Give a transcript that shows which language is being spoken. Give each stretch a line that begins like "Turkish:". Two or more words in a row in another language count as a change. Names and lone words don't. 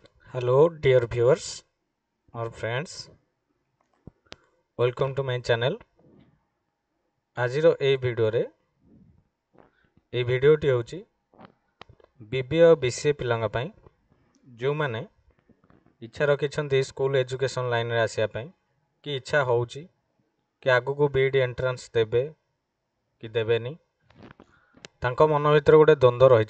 English: Hello, dear viewers or friends. Welcome to my channel.
Odia: ଆଜିର ଏହି ଭିଡ଼ିଓଟି ହେଉଛି BBA ଓ BCA ପିଲାଙ୍କ ପାଇଁ ଯେଉଁମାନେ ଇଚ୍ଛା ରଖିଛନ୍ତି
English: school education
Odia: ଲାଇନ୍ରେ ଆସିବା ପାଇଁ କି ଇଚ୍ଛା ହେଉଛି କି ଆଗକୁ BED ଏଣ୍ଟ୍ରାନ୍ସ ଦେବେ କି ଦେବେନି ତାଙ୍କ ମନ ଭିତରେ ଗୋଟେ ଦ୍ୱନ୍ଦ୍ୱ ରହିଛି।